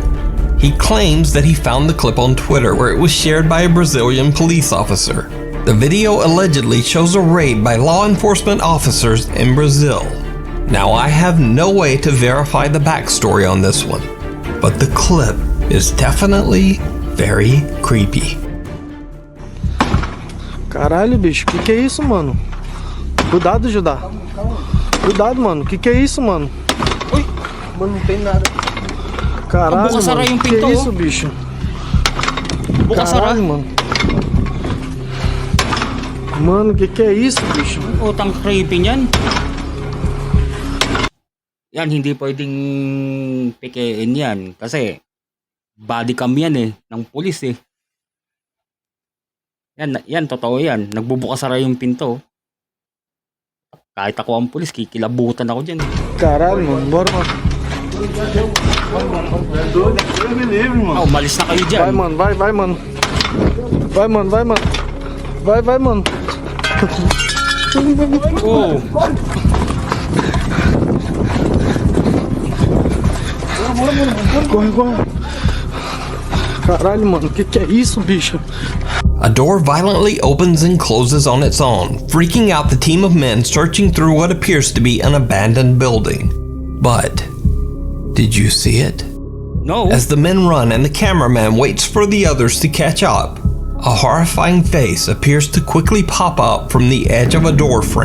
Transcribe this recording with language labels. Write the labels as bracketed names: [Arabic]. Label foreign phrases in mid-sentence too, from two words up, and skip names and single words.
[English] He claims that he found the clip on Twitter where it was shared by a Brazilian police officer. The video allegedly shows a raid by law enforcement officers in Brazil. Now I have no way to verify the backstory on this one, but the clip is definitely very creepy. [Portuguese] Caralho, bicho, que é isso, mano? Cuidado, Judá. Cuidado, mano, que é isso, mano? Uy! Mano, não tem nada. Caralho, [Filipino] Bukas-sara yung [Portuguese] mano, [Filipino] pinto, [Portuguese] que é isso, bicho? [Filipino] Bukas-sara. [Portuguese] Caralho, mano. Mano, que é isso, bicho? [Filipino] Utang creepy niyan. Yan, hindi pwedeng pikein yan. Kasi, [English] body cam [Filipino] yan eh, ng pulis eh. Yan, totoo yan. Nagbubukas-sara yung pinto. Kahit ako ang pulis, kikilabutan ako dyan. [Portuguese] Caralho, mano, bora, mano. [Filipino] Oh, umalis na kayo dyan. [Portuguese] Vai, mano, vai, mano. Vai, mano, vai, mano. Vai, mano. Oh. Corre. Caralho, mano, que é isso, bicho? [English] A door violently opens and closes on its own, freaking out the team of men searching through what appears to be an abandoned building. But, did you see it? No. As the men run and the cameraman waits for the others to catch up, A horrifying face appears to quickly pop up from the edge of a door frame